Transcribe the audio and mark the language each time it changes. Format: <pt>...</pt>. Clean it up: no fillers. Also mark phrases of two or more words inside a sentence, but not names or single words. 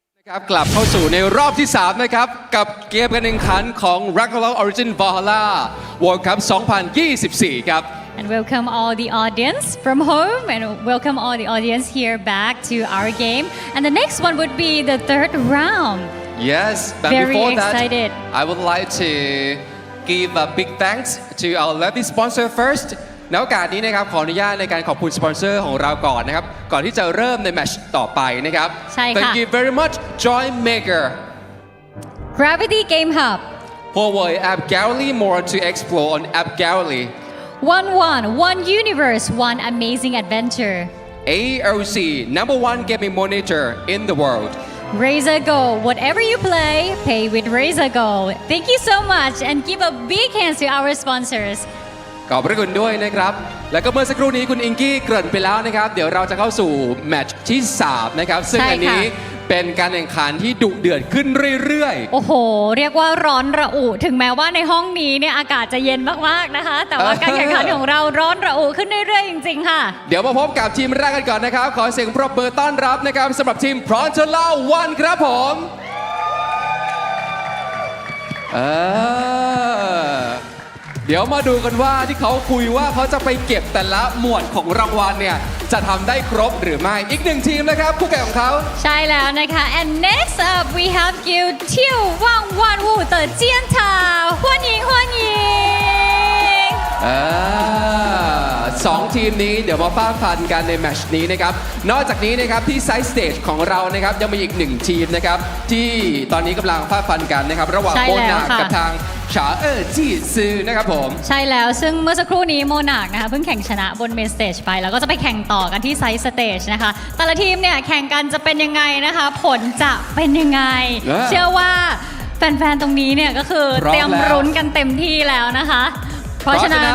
<th>ครับกลับเข้าสู่ในรอบที่ 3 นะครับกับเกมการแข่งขันของ Ragnarok Origin Valhalla World Cup 2024 ครับ</th> <en>And welcome all the audience from home and welcome all the audience here back to our game. And the next one would be the third round. Yes, but Very before excited. that, I would like to give a big thanks to our lovely sponsor first.</en> <th>ในโอกาสนี้นะครับขออนุญาตในการขอบคุณสปอนเซอร์ของเราก่อนนะครับก่อนที่จะเริ่มในแมตช์ต่อไปนะครับ ใช่ค่ะ</th> <en>Thank you very much Joy Maker Gravity Game Hub. Huawei App Gallery more to explore on App Gallery. One universe, one amazing adventure. AOC #1 gaming monitor in the world. Razer Go, whatever you play, pay with Razer Go. Thank you so much and give a big hand to our sponsors.</en> <th>ขอบพระคุณด้วยนะครับแล้วก็เมื่อสักครู่นี้คุณอิงกี้เกริ่นไปแล้วนะครับเดี๋ยวเราจะเข้าสู่แมตช์ที่ 3 นะครับซึ่งอันนี้เป็นการแข่งขันที่ดุเดือดขึ้นเรื่อยๆ โอ้โหเรียกว่าร้อนระอุถึงแม้ว่าในห้องนี้เนี่ยอากาศจะเย็นมากๆนะคะแต่ว่าการแข่งขันของเราร้อนระอุขึ้นเรื่อยๆจริงๆค่ะ เดี๋ยวมาพบกับทีมแรกกันก่อนนะครับขอเสียงปรบมือต้อนรับนะครับสำหรับทีม Frontera 1 ครับผมเดี๋ยวมาดูกันว่าที่เขาคุยว่าเขาจะไปเก็บแต่ละหมวดของรางวัลเนี่ยจะทำได้ครบหรือไม่อีกหนึ่งทีมนะครับคู่แข่งของเขา ใช่แล้วนะคะ</th> <en>and next up we have guild 眺望万物的尖塔欢迎</en> <th>สองทีมนี้เดี๋ยวมาฟาดฟันกันในแมตช์นี้นะครับนอกจากนี้นะครับที่ไซด์สเตจของเรานะครับยังมีอีกหนึ่งทีมนะครับที่ตอนนี้กำลังฟาดฟันกันนะครับระหว่างโมนากับทาง查尔济斯นะครับผม ใช่แล้วซึ่งเมื่อสักครู่นี้โมนาร์คนะคะเพิ่งแข่งชนะบนเมนสเตจไปแล้วก็จะไปแข่งต่อกันที่ไซด์สเตจนะคะแต่ละทีมเนี่ยแข่งกันจะเป็นยังไงนะคะผลจะเป็นยังไงเชื่อว่าแฟนๆตรงนี้เนี่ยก็คือเตรียมรุ้นกันเต็มที่แล้วนะคะเพราะฉะนั้น</th>